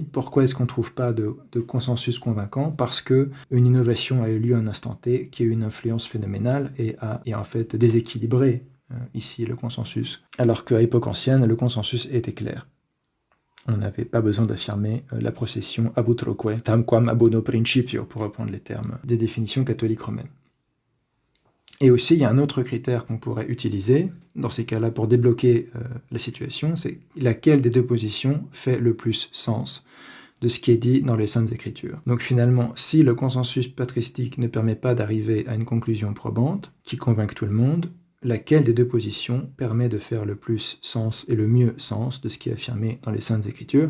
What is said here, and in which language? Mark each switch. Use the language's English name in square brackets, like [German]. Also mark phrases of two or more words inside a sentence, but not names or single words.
[French] Pourquoi est-ce qu'on trouve pas de consensus convaincant? Parce que une innovation a eu lieu à un instant T, qui a eu une influence phénoménale et a en fait déséquilibré ici le consensus. Alors qu'à l'époque ancienne, le consensus était clair. On n'avait pas besoin d'affirmer la procession [Latin] ab utroque, tam quam ab uno principio, [French] pour reprendre les termes des définitions catholiques romaines. Et aussi, il y a un autre critère qu'on pourrait utiliser, dans ces cas-là, pour débloquer la situation, c'est laquelle des 2 positions fait le plus sens de ce qui est dit dans les Saintes Écritures. Donc finalement, si le consensus patristique ne permet pas d'arriver à une conclusion probante, qui convainc tout le monde, laquelle des 2 positions permet de faire le plus sens et le mieux sens de ce qui est affirmé dans les Saintes Écritures.